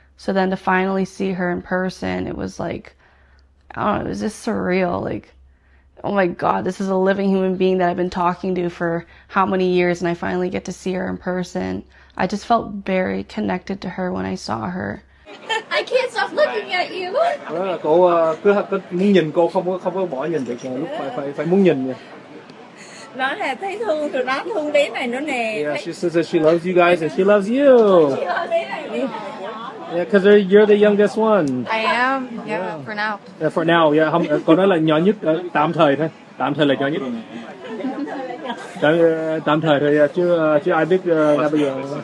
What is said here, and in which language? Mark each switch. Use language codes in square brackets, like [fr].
[en] So then to finally see her in person, it was like, I don't know, it was just surreal. Like, oh my God, this is a living human being that I've been talking to for how many years, and I finally get to see her in person. I just felt very connected to her when I saw her. I can't stop looking at you. [vi] Cô cứ muốn nhìn cô, không có bỏ nhìn được, lúc phải muốn nhìn. Nó là thấy thương rồi nó thương bé này nữa nè. [en] Yeah, she says that she loves you guys and she loves you. Yeah, because you're the youngest one. I am, yeah, for now. Yeah, for now, yeah. [vi] Không, cô nói là nhỏ nhất, tạm thời thôi. Tạm thời là nhỏ nhất. Tạm thời thôi, chứ ai biết là bây giờ.